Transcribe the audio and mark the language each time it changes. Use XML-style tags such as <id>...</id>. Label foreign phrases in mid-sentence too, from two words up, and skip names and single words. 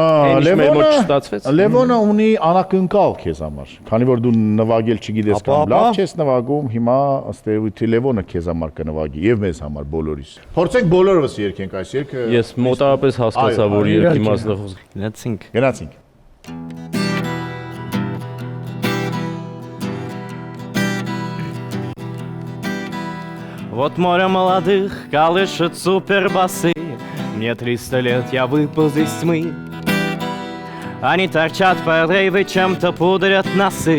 <hy>Ինչ մեր մոտ չստացվեց։ Լևոնը ունի անակնկալ քեզ համար։ Քանի որ դու նվագել չգիտես կամ Ապա, լավ չես նվագում, հիմա ըստ էության Լևոնը քեզ համար կնվագի եւ մեզ համար բոլորիս։ Փորձենք բոլորովս երգենք այս երգը։ Ես մոտավորապես հասկացա, Այո, որ այո, երկի իհարկե։ մասնախոս Գնացինք։ Գնացինք։</hy> <ru>Вот море молодых колышет супербасы. Мне 300 лет, я выпал из тьмы. Они торчат по рейвы, чем-то пудрят носы.</ru>